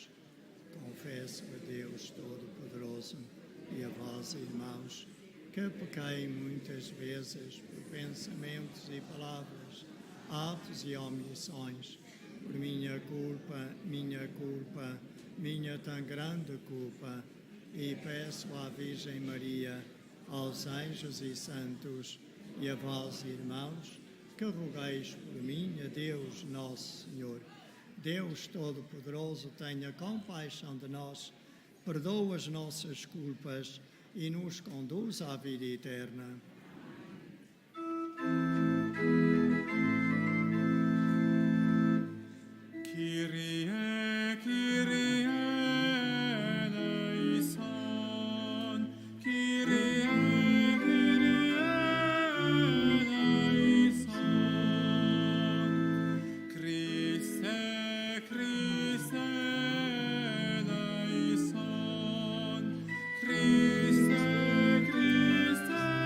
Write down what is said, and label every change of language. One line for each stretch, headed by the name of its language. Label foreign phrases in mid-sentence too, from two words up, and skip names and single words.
Portuguese: Confesso a Deus Todo-Poderoso e a vós, irmãos, que pequei muitas vezes por pensamentos e palavras, atos e omissões, por minha culpa, minha tão grande culpa, e peço à Virgem Maria, aos anjos e santos e a vós, irmãos, que rogueis por mim a Deus Nosso Senhor. Deus Todo-Poderoso, tenha compaixão de nós, perdoa as nossas culpas e nos conduz à vida eterna.
Greek: Κύριε, Κύριε ελέησον, Κύριε, Κύριε ελέησον, Χριστέ, Χριστέ ελέησον, Χριστέ, Χριστέ